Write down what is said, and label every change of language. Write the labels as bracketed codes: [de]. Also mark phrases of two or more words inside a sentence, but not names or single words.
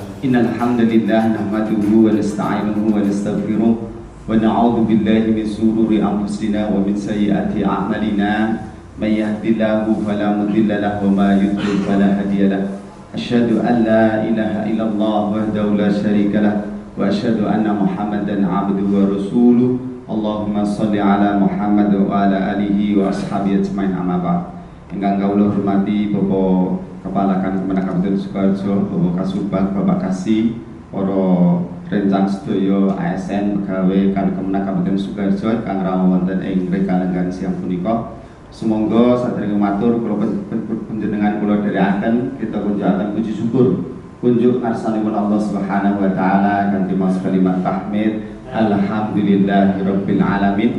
[ar] إن الحمد لله نحمده ونستعينه ونستغفره ونعوذ بالله من شرور أنفسنا ومن سيئات أعمالنا من يهده الله فلا مضل له ومن يضلل فلا هادي له. أشهد أن لا إله إلا الله وحده لا شريك له وأشهد أن محمدا عبده ورسوله. اللهم صل على محمد وعلى آله وأصحابه أجمعين، أما بعد. [jv] Ingkang kawula hormati Bapak Kepala Kemenak Kabupaten Sukoharjo, Bapak Kasubag, Bapak Kasih, para rencang sedaya ASN pegawai Kemenak Kabupaten Sukoharjo kang rawuh wonten ing rekalenggan siang punika. Sumangga saderenge matur kula panjenengan kula dherekaken kita kunjukaken puji syukur kunjuk ngarsanipun Allah [ar] سبحانه وتعالى [jv] kanthi maos kalimat tahmid [ar] الحمد لله رب العالمين.